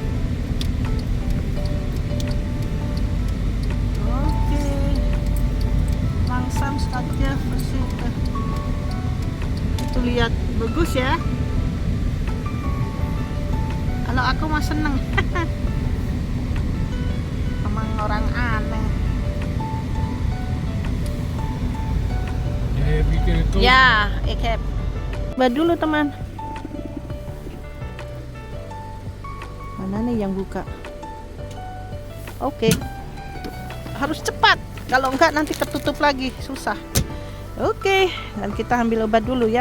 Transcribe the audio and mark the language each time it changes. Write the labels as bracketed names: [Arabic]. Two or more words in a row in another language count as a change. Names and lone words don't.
[Indonesian] Oke, langsam saja bersih. Itu lihat, bagus ya. Kalau aku mah seneng. Emang orang aneh. [Dutch] Heb je kunnen koken? Ya, ik heb. [Indonesian] Coba dulu, teman. Mana nih yang buka? Oke. Harus cepat. Kalau enggak nanti tertutup lagi, susah. Oke, dan kita ambil obat dulu ya.